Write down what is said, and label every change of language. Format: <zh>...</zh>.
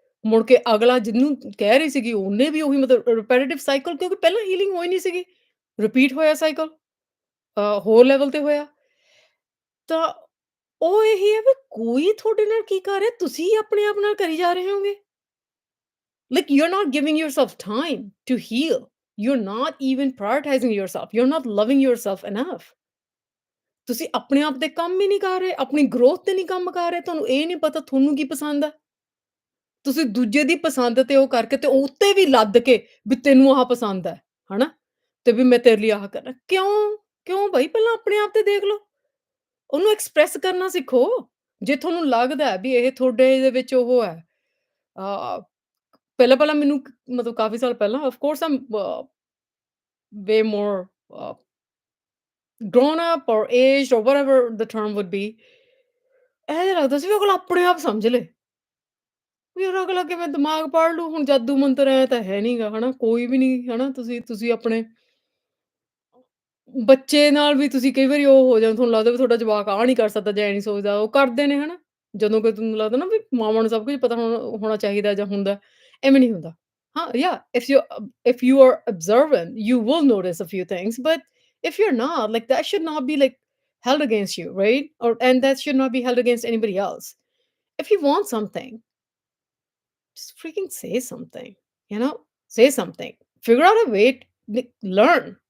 <pa>ਮੁੜ ਕੇ ਅਗਲਾ ਜਿਹਨੂੰ ਕਹਿ ਰਹੀ ਸੀਗੀ, ਉਹਨੇ ਵੀ ਉਹੀ ਮਤਲਬ ਰਿਪੀਟੀਟਿਵ ਸਾਈਕਲ, ਕਿਉਂਕਿ ਪਹਿਲਾਂ ਹੀਲਿੰਗ ਹੋਈ ਨਹੀਂ ਸੀਗੀ। ਰਿਪੀਟ ਹੋਇਆ ਸਾਈਕਲ, ਹੋਰ ਲੈਵਲ ਤੇ ਹੋਇਆ। ਤਾਂ ਉਹ ਇਹੀ ਹੈ ਵੀ ਕੋਈ ਤੁਹਾਡੇ ਨਾਲ ਕੀ ਕਰ ਰਿਹਾ, ਤੁਸੀਂ ਆਪਣੇ ਆਪ ਨਾਲ ਕਰੀ ਜਾ ਰਹੇ ਹੋਗੇ।</pa> <en>Like you are not giving yourself time to heal. You're not even prioritizing yourself. You're not loving yourself enough.</en> <pa>ਤੁਸੀਂ ਆਪਣੇ ਆਪ ਤੇ ਕੰਮ ਹੀ ਨਹੀਂ ਕਰ ਰਹੇ, ਆਪਣੀ ਗਰੋਥ ਤੇ ਨਹੀਂ ਕੰਮ ਕਰ ਰਹੇ, ਤੁਹਾਨੂੰ ਇਹ ਨਹੀਂ ਪਤਾ ਤੁਹਾਨੂੰ ਕੀ ਪਸੰਦ ਆ। ਤੁਸੀਂ ਦੂਜੇ ਦੀ ਪਸੰਦ ਤੇ ਉਹ ਕਰਕੇ ਤੇ ਉੱਤੇ ਵੀ ਲੱਦ ਕੇ ਵੀ ਤੈਨੂੰ ਆਹ ਪਸੰਦ ਹੈ, ਹਨਾ? ਤੇ ਵੀ ਮੈਂ ਤੇਰੇ ਲਈ ਆਹ ਕਰਨਾ। ਕਿਉਂ? ਕਿਉਂ ਬਈ? ਪਹਿਲਾਂ ਆਪਣੇ ਆਪ ਤੇ ਦੇਖ ਲਓ। ਉਹਨੂੰ ਐਕਸਪ੍ਰੈਸ ਕਰਨਾ ਸਿੱਖੋ। ਜੇ ਤੁਹਾਨੂੰ ਲੱਗਦਾ ਹੈ ਵੀ ਇਹ ਤੁਹਾਡੇ ਦੇ ਵਿੱਚ ਉਹ ਹੈ, ਅ, ਪਹਿਲਾਂ-ਪਹਿਲਾਂ ਮੈਨੂੰ ਮਤਲਬ ਕਾਫ਼ੀ ਸਾਲ ਪਹਿਲਾਂ,</pa> <en>of course I'm way more grown up or aged or whatever the term would be,</en> <pa>ਇਹ ਜਿਹਾ ਲੱਗਦਾ ਸੀ ਵੀ ਅਗਲਾ ਆਪਣੇ ਆਪ ਸਮਝ ਲੇ। ਵੀ ਯਾਰ ਅਗਲਾ ਕਿਵੇਂ ਦਿਮਾਗ ਪੜ੍ਹ ਲੂ, ਹੁਣ ਜਾਦੂ ਮੰਤਰ ਐਂ ਤਾਂ ਹੈ ਨੀਗਾ, ਹਨਾ? ਕੋਈ ਵੀ ਨਹੀਂ, ਹਨਾ? ਤੁਸੀਂ ਤੁਸੀਂ ਆਪਣੇ ਬੱਚੇ ਨਾਲ ਵੀ ਤੁਸੀਂ ਕਈ ਵਾਰੀ ਉਹ ਹੋ ਤੁਹਾਨੂੰ ਲੱਗਦਾ ਵੀ ਤੁਹਾਡਾ ਜਵਾਕ ਆਹ ਨਹੀਂ ਕਰ ਸਕਦਾ ਜਾਂ ਐ ਨਹੀਂ ਸੋਚਦਾ, ਉਹ ਕਰਦੇ ਨੇ, ਹਨਾ? ਜਦੋਂ ਕਿ ਤੁਹਾਨੂੰ ਲੱਗਦਾ ਨਾ ਵੀ ਮਾਵਾਂ ਨੂੰ ਸਭ ਕੁਝ ਪਤਾ ਹੋਣਾ ਹੋਣਾ ਚਾਹੀਦਾ ਜਾਂ ਹੁੰਦਾ, ਐਵੇਂ ਨਹੀਂ ਹੁੰਦਾ।</pa> <en>ਹਾਂ, yeah, if you are observant, you will notice a few things, but if you're not, like, that should not be, like, held against you, right? And that should not be held against anybody else. If you want something, just freaking say something. you know, say something. Figure out a way to learn.</en>